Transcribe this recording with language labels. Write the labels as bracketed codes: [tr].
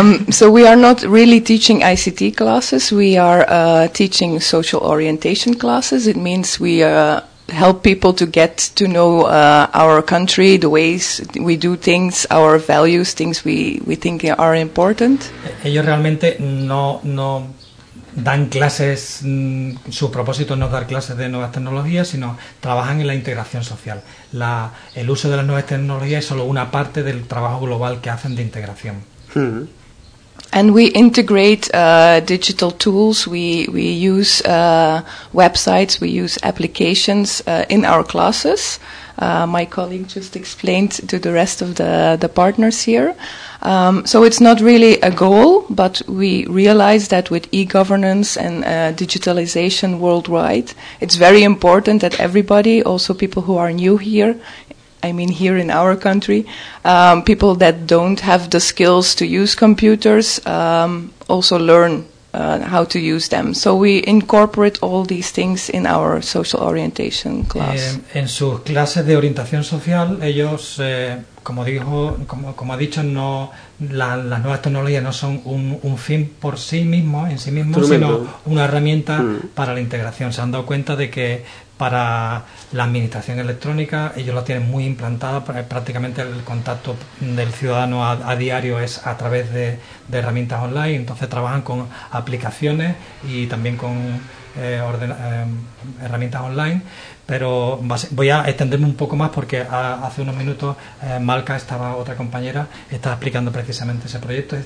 [en] So we are not really teaching ICT classes, we are teaching social orientation classes. It means we help people to get to know our country, the ways we do things, our values, things we think are important. [es] Ellos realmente no dan clases, su propósito no es dar clases de nuevas tecnologías, sino trabajan en la integración social. El uso de las nuevas tecnologías es solo una parte del trabajo global que hacen de integración. [en] And we integrate digital tools. We use websites. We use applications in our classes. My colleague just explained to the rest of the partners here. So it's not really a goal, but we realize that with e-governance and digitalization worldwide, it's very important that everybody, also people who are new here, I mean here in our country, people that don't have the skills to use computers also learn how to use them. So we incorporate all these things in our social orientation class. [es] En sus clases de orientación social, ellos, como ha dicho, no las nuevas tecnologías no son un fin por sí mismo, en sí mismo, sino una herramienta para la integración. Se han dado cuenta de que para la administración electrónica, ellos la tienen muy implantada, prácticamente el contacto del ciudadano a diario es a través de herramientas online, entonces trabajan con aplicaciones y también con herramientas online, pero voy a extenderme un poco más porque hace unos minutos Malca, estaba otra compañera, estaba explicando precisamente ese proyecto.